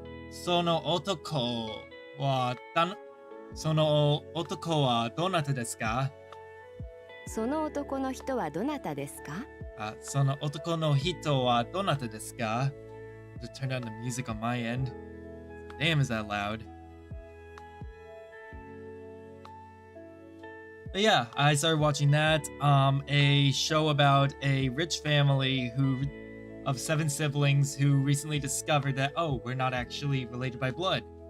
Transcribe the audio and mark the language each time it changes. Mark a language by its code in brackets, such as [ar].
[ja] Sono otoko wa sono otoko wa donata desu ka? その男の人はどなたですか? その男の人はどなたですか? [en] Just turn down the music on my end. Damn, is that loud? But yeah, I started watching that. A show about a rich family of 7 siblings who recently discovered that, oh, we're not actually related by blood.